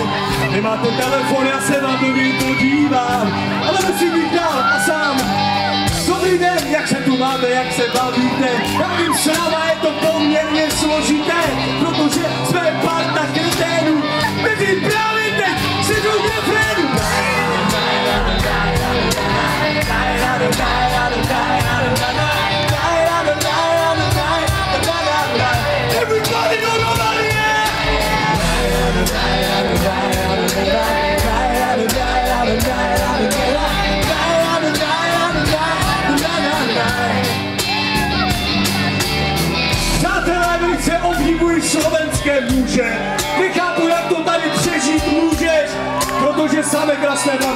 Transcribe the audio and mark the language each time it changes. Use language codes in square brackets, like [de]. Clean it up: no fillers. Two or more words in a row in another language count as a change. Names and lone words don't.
[cs] Nemáte telefon, já se vám do něj podívám, ale musím být dál a sám. Dobrý den, jak se tu máte, jak se bavíte, já vím, s náma je to poměrně složité, protože jsme parta kreténů, mezi právě teď si jdu gefrénu. [en] Everybody know nobody, yeah! [cs] Přátelé, velice obdivují slovenské muže. Nechápu, jak to tady přežít můžeš, protože samé krásné baby.